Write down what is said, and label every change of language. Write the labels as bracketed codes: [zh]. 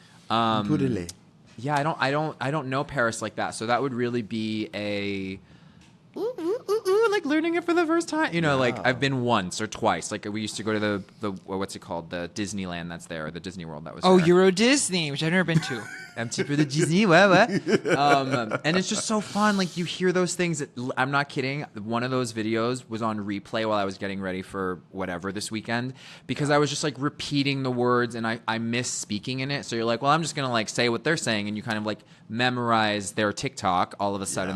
[fr] Un peu de lait. [en] Yeah, I don't know Paris like that. So that would really be a... like learning it for the first time. You know, like I've been once or twice. Like we used to go to the what's it called? The Disneyland that's there, or the Disney World that was Oh, there. Euro Disney, which I've never been to. [fr] Un petit peu de Disney, ouais. [en] And it's just so fun. Like you hear those things. I'm not kidding. One of those videos was on replay while I was getting ready for whatever this weekend because I was just like repeating the words and I miss speaking in it. So you're like, well, I'm just gonna like say what they're saying, and you kind of like memorize their TikTok all of a sudden.